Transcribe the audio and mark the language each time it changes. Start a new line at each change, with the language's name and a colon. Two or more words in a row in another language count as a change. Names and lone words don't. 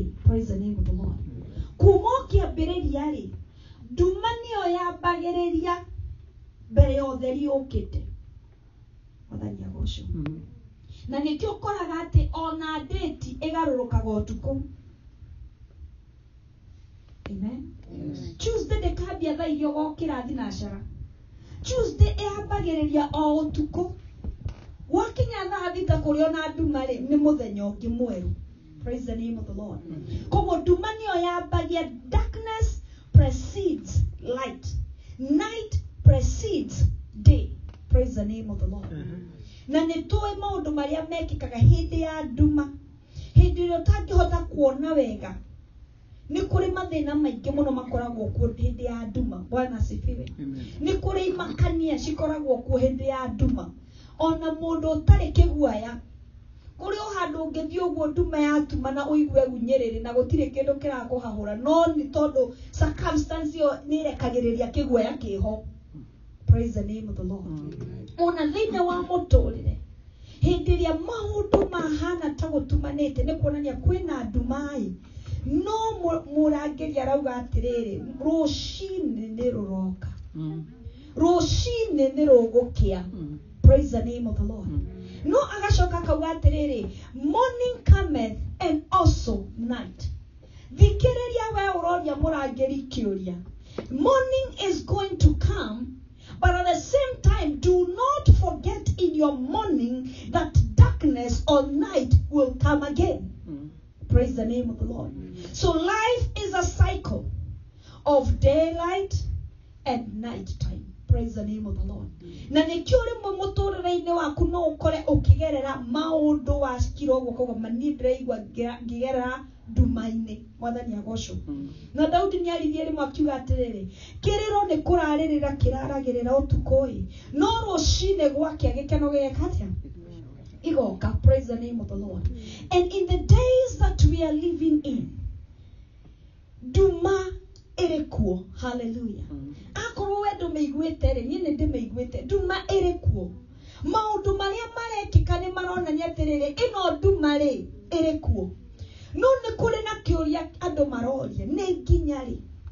English: Praise the name of the Lord.
Kikuyu: Kuma kĩambĩrĩria rĩ, nduma nĩyo yambagĩrĩria mbere ya ũtheri ũkĩte. Mwathani agocwo. Na nĩkĩo ũkoraga atĩ ona ndĩti ĩgarũrũkaga ũtukũ. Amen. Tuesday ndĩkambia thaa iria ũgokĩra thinacara. Tuesday ĩambagĩrĩria o ũtukũ. Wakinya thaa thita kũrĩ ona nduma rĩ, nĩ mũthenya ũngĩ mwerũ.
English: Praise the name of the Lord.
Kikuyu: Koguo nduma nĩyo yambagia,
English: darkness precedes light. Night precedes day. Praise the name of the Lord.
Kikuyu: Na nĩtũĩ maũndũ marĩa mekĩkaga hĩndĩ ya nduma. Hĩndĩ ĩrĩa ũtangĩhota kuona wega. Nĩ kũrĩ mathĩna maingĩ mũno makoragwo kuo hĩndĩ ya nduma.
Swahili: Bwana asifiwe.
Kikuyu: Nĩ kũrĩ imakania cikoragwo kuo hĩndĩ ya nduma. Ona mũndũ ũtarĩ kĩguoya, kũrĩ o handũ ũngĩthiĩ ũguo nduma yatuma na ũigue gunyĩrĩrĩ na gũtirĩ kĩndũ kĩrakũhahũra, no nĩ tondũ circumstance ĩyo nĩ ĩrekagĩrĩria kĩguoya kĩho.
English: Praise the name of the Lord.
Kikuyu: Ona thĩinĩ wa mũtũrĩre, hĩndĩ ĩrĩa maũndũ mahana ta gũtumanĩte, nĩ kuonania kwĩna nduma-ĩ, no mũrangĩri arauga atĩrĩrĩ, rũcinĩ nĩ rũroka. Rũcinĩ nĩ rũgũkĩa.
English: Praise the name of the Lord.
Kikuyu: No agacoka kauga atĩrĩrĩ,
English: morning cometh and also night.
Kikuyu: Thikĩrĩria we ũroria mũrangĩri kĩũria.
English: Morning is going to come, but at the same time, do not forget in your morning that darkness or night will come again. Praise the name of the Lord. So life is a cycle of daylight and night time. Praise the name of the Lord.
Kikuyu: Na nĩkĩo rĩmwe mũtũrĩre-inĩ waku no ũkore ũkĩgerera maũndũ wacikira ũguo koguo mani ndĩraigua ngĩgerera nduma-inĩ. Mwathani agocwo. Na Daudi nĩaririe rĩmwe akiuga atĩrĩrĩ, kĩrĩro nĩ kũrarĩrĩra kĩraragĩrĩra ũtukũ-ĩ, no rũcinĩ gwakĩa gĩkeno gĩgeka atĩa? Igoka.
English: Praise the name of the Lord. And in the days that we are living in,
Kikuyu: nduma erekuo. Hallelujah. Akorwo we ndũmĩiguĩte rĩ, niĩ nĩ ndĩmĩiguĩte. Nduma erekuo. Maũndũ marĩa marekĩka nĩ maronania atĩrĩrĩ, ĩno nduma rĩ, erekuo. No nĩ kũrĩ na kĩũria andũ maroria, nĩ nginya rĩ?